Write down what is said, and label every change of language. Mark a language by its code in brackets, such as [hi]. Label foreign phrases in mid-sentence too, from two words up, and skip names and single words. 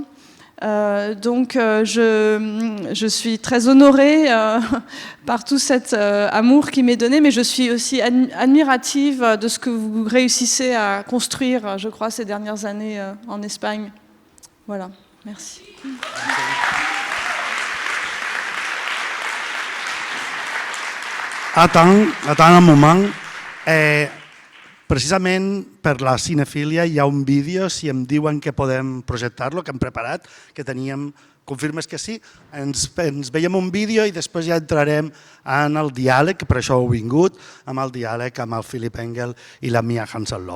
[fr] Donc je suis très honorée par tout cet amour qui m'est donné, mais je suis aussi admirative de ce que vous réussissez à construire, je crois, ces dernières années en Espagne. Voilà, merci. Attends un moment. [ca] Precisament per la cinefília hi ha un vídeo, si em diuen que podem projectar-lo, que hem preparat, que teníem, confirmes que sí, ens veiem un vídeo i després ja entrarem en el diàleg, per això heu vingut, amb el diàleg amb el Philip Engel i la Mia Hansen-Løf.